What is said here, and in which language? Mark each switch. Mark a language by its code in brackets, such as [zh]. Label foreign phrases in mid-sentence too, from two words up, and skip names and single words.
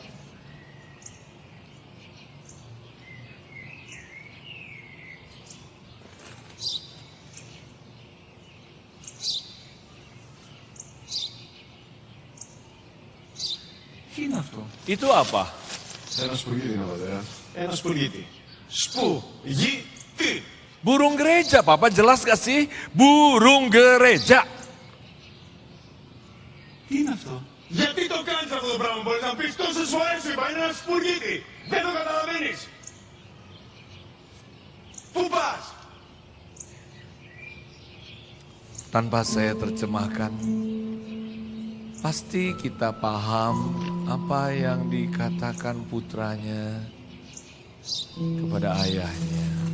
[id] Itu apa? Burung gereja, Papa, jelas gak sih? Burung gereja. [el] Γιατί το κάνεις αυτό το πράγμα, μπορείς να πεις τόσες φορές σου είπα, είναι ένα σπουργίτι. Δεν το καταλαβαίνεις. Πού πας? [id] Tanpa saya terjemahkan, pasti kita paham apa yang dikatakan putranya kepada ayahnya.